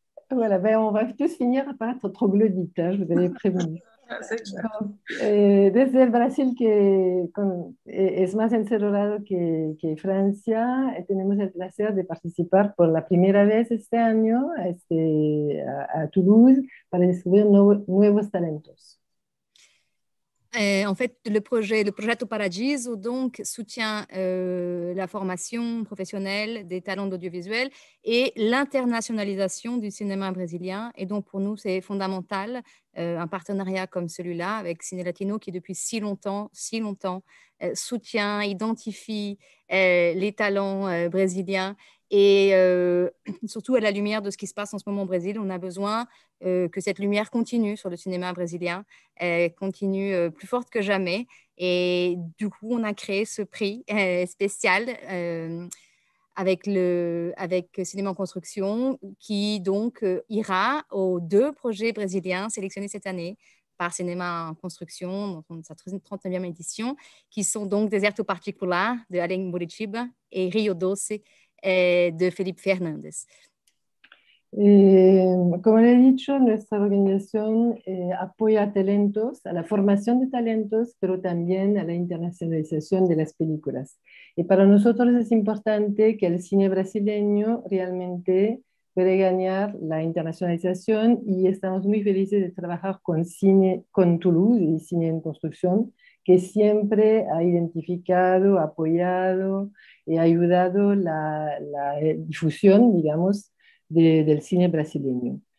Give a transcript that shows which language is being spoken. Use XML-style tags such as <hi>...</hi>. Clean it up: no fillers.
<fr>Voilà, ben, on va tous finir par être troglodytes, hein, je vous avais prévenu.</fr> <es>Desde el Brasil, que es más encerrado que Francia, tenemos el placer de participar por la primera vez este año a Toulouse para descubrir nuevos talentos.</es> <fr>En fait, le projet Projeto Paradiso donc, soutient la formation professionnelle des talents d'audiovisuel et l'internationalisation du cinéma brésilien. Et donc, pour nous, c'est fondamental, un partenariat comme celui-là avec Ciné Latino qui, depuis si longtemps, soutient, identifie les talents brésiliens. Et surtout à la lumière de ce qui se passe en ce moment au Brésil, on a besoin que cette lumière continue sur le cinéma brésilien, continue plus forte que jamais. Et du coup, on a créé ce prix spécial avec Cinéma en construction qui donc ira aux 2 projets brésiliens sélectionnés cette année par Cinéma en construction, dans sa 39e édition, qui sont donc Deserto Particular de Alain Muritiba et Rio Doce de Felipe Fernández.</fr> <es>Como le he dicho, nuestra organización apoya a talentos, a la formación de talentos, pero también a la internacionalización de las películas. Y para nosotros es importante que el cine brasileño realmente puede ganar la internacionalización y estamos muy felices de trabajar con Toulouse y Cine en Construcción, que siempre ha identificado, apoyado y ayudado la difusión, digamos, del cine brasileño.</es>